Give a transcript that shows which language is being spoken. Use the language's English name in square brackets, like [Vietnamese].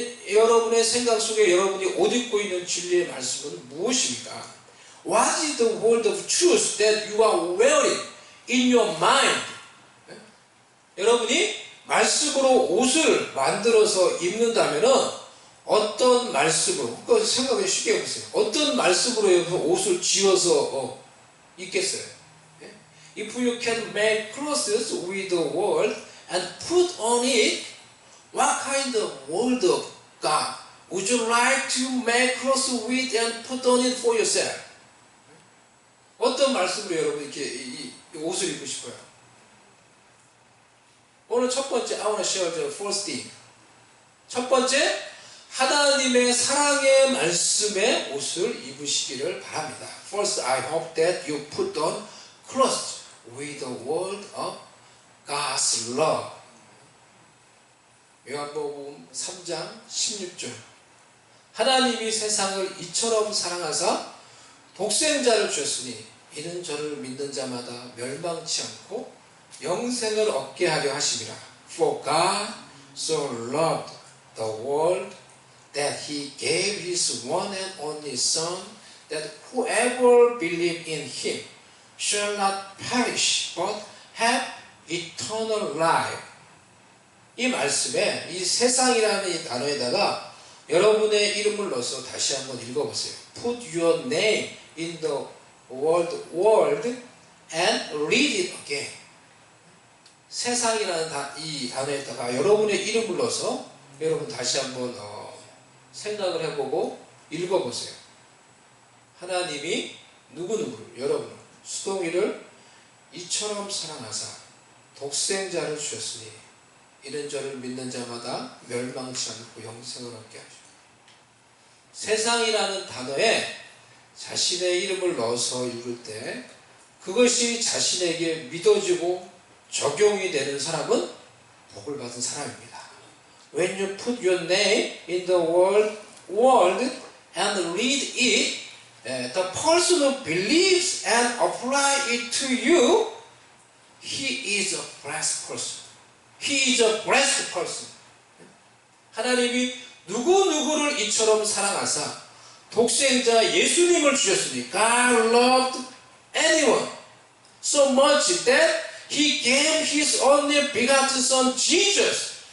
[Korean] 여러분의 생각 속에 여러분이 옷 입고 있는 진리의 말씀은 무엇입니까? [English] What is the word of truth that you are wearing in your mind? [Korean] 여러분이 말씀으로 옷을 만들어서 입는다면은 어떤 말씀으로, 그거 생각해 쉽게 해보세요. 어떤 말씀으로 옷을 지어서 입겠어요? [English] If you can make clothes with the word and put on it, what kind of word of God would you like to make clothes with and put on it for yourself? [Korean] 어떤 말씀으로 여러분 이렇게 이 옷을 입고 싶어요? 오늘 첫 번째, [English] I want to share the first thing. [Korean] 첫 번째, 하나님의 사랑의 말씀의 옷을 입으시기를 바랍니다. [English] First, I hope that you put on clothes with the word of God's love. [Korean] 요한복음 3장 16절. 하나님이 세상을 이처럼 사랑하사 독생자를 주셨으니 이는 저를 믿는 자마다 멸망치 않고 영생을 얻게 하려 하심이라. [English] For God so loved the world that he gave his one and only Son, that whoever believes in him shall not perish but have eternal life. [Korean] 이 말씀에 이 세상이라는 이 단어에다가 여러분의 이름을 넣어서 다시 한번 읽어보세요. [English] Put your name in the world and read it again. [Korean] 세상이라는 이 단어에다가 여러분의 이름을 넣어서 여러분 다시 한번 생각을 해보고 읽어보세요. 하나님이 누구누구를, 여러분을, 수동이를 이처럼 사랑하사 독생자를 주셨으니 이는 저를 믿는 자마다 멸망치 않고 영생을 얻게 하시고. 세상이라는 단어에 자신의 이름을 넣어서 읽을 때 그것이 자신에게 믿어지고 적용이 되는 사람은 복을 받은 사람입니다. [English] When you put your name in the world and read it, the person who believes and applies it to you, he is a blessed person. He is a blessed person. [Korean] 하나님이 누구누구를 이처럼 사랑하사 독생자 예수님을 주셨으니 [English] God loved anyone so much that He gave His only begotten Son Jesus.